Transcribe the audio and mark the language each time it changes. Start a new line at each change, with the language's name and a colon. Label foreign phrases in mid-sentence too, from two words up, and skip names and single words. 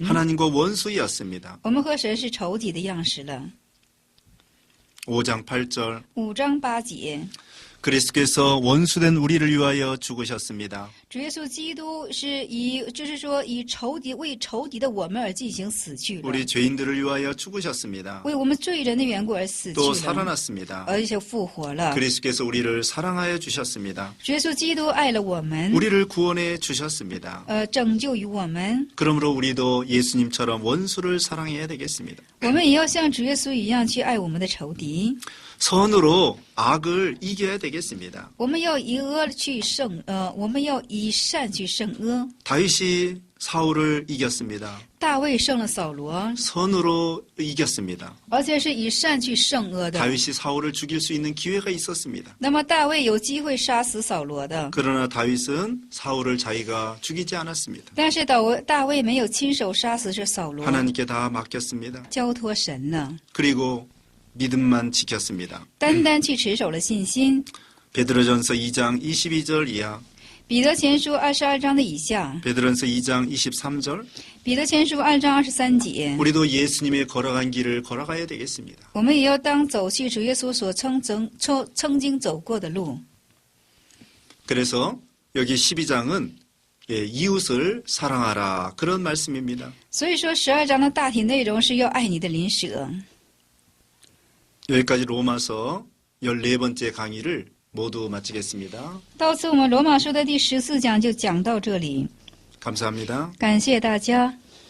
Korean: 하나님과 원수이었습니다.
Chinese: 我们和神是仇敌的样式了。
Korean: 5장 8절.
Chinese: 5 章8节，
Korean: 그리스도께서 원수된 우리를 위하여 죽으셨습니다.
Chinese: 主耶稣基督是就是说以仇敌为仇敌的我们而进行死去了，
Korean: 우리 죄인들을 위하여 죽으셨습니다.
Chinese: 为我们罪人的缘故而死
Korean: 또
Chinese: 去了，
Korean: 살아났습니다.
Chinese: 而且复活了。
Korean: 그리스도께서 우리를 사랑하여 주셨습니다.
Chinese: 主耶稣基督爱了我们，
Korean: 우리를 구원해 주셨습니다.
Chinese: 拯救于我们，
Korean: 그러므로 우리도 예수님처럼 원수를 사랑해야 되겠습니다.
Chinese: 我们也要像主耶稣一样去爱我们的仇敌。
Korean: 선으로 악을 이겨야 되겠습니다.
Chinese: 我们要以恶去胜，我们要以善去胜恶。
Korean: 다윗이 사울을 이겼습니다.
Chinese: 大卫胜了扫罗，
Korean: 선으로 이겼습니다.
Chinese: 而且是以善去胜恶的。
Korean: 다윗이 사울을 죽일 수 있는 기회가 있었습니다.
Chinese: 那么大卫有机会杀死扫罗的，
Korean: 그러나 다윗은 사울을 자기가 죽이지 않았습니다.
Chinese: 但是大卫没有亲手杀死这扫罗，
Korean: 하나님께 다 맡겼습니다.
Chinese: 交托神了，
Korean: 그리고 믿음만 지켰습니다.
Chinese: 单单去持守了信心。
Korean: 베드로전서 2장 22절 이하,
Chinese: 彼得前书22章的以下，
Korean: 베드로전서 2장 23절.
Chinese: 彼得前书2章23节，
Korean: 우리도 예수님의 걸어간 길을 걸어가야 되겠습니다.
Chinese: 我们也要当走去主耶稣所曾经走过的路。
Korean: 그래서 여기 12장은 이웃을 사랑하라 그런 말씀입니다.
Chinese: 所以说12章的大体内容是要爱你的邻舍。
Korean: 여기까지 로마서 14번째 강의를 모두 마치겠습니다.
Chinese: 到此我们罗马书的第14讲就讲到这里，
Korean: 감사합니다.
Chinese: 感谢大家。